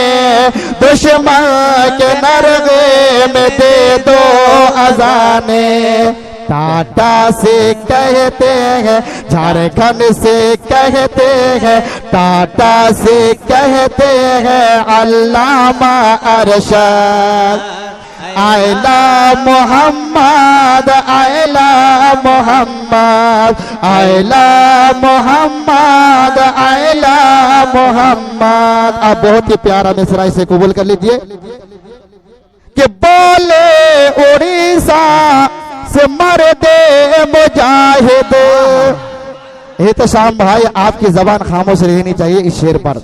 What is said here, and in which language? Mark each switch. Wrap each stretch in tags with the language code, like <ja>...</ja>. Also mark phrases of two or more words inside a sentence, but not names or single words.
<hi>दुश्मन के नरगे में दे दो अज़ाने। टाटा से कहते हैं, झारखंड से कहते हैं, टाटा से कहते हैं अल्लामा अरशद। आयला मोहम्मद, आयला मोहम्मद, आयला मोहम्मद, आयला मोहम्मद। अब बहुत ही प्यारा मिसरा इसे कबूल कर लीजिए कि बोले उड़ीसा से मर्दे मुजाहिद। ये तो शाम भाई आपकी जबान खामोश रहनी चाहिए इस शेर पर।</hi>